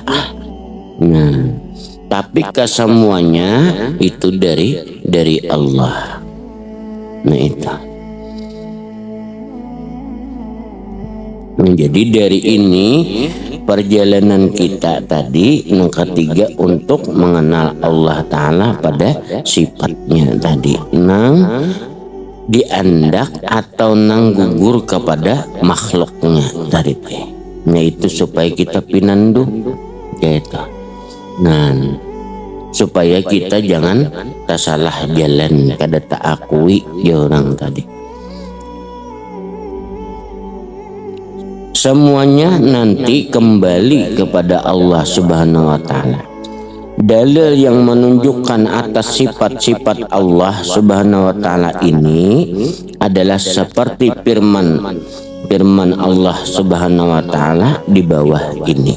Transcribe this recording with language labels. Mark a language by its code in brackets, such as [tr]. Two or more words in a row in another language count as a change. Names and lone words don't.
[id] Nah tapi kesemuanya itu dari Allah. Nah itu. Jadi dari ini perjalanan kita tadi yang ketiga untuk mengenal Allah Ta'ala pada sifatnya tadi, nang diandak atau nang gugur kepada makhluknya tadi. Nah itu supaya kita pinandu gitu. Nah supaya kita jangan salah jalan kada tak akui ya orang tadi. Semuanya nanti kembali kepada Allah [ar] سبحانه وتعالى. [id] Dalil yang menunjukkan atas sifat-sifat Allah [ar] سبحانه وتعالى [id] ini adalah seperti firman Allah [ar] سبحانه وتعالى [id] di bawah ini.